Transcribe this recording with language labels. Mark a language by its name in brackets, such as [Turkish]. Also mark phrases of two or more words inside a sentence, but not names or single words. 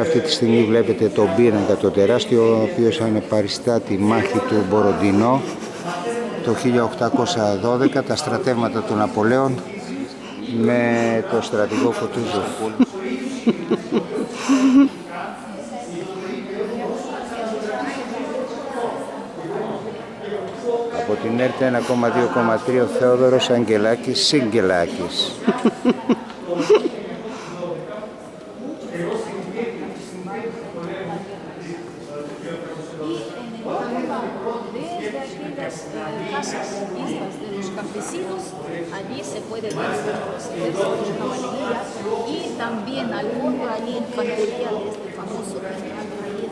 [Greek] Αυτή τη στιγμή βλέπετε τον πύραγγα το τεράστιο, ο οποίος ανεπαριστά τη μάχη του Μποροντινό το 1812, τα στρατεύματα του Ναπολέον με το στρατηγό Κοτούζο. Από την ΕΡΤ 1,2,3 ο Θεόδωρος Αγγελάκης Σιγκελάκης. [Spanish] Islas de los campesinos, allí se puede ver los ejércitos de caballería y también al fondo allí en infantería de este famoso general Reyes.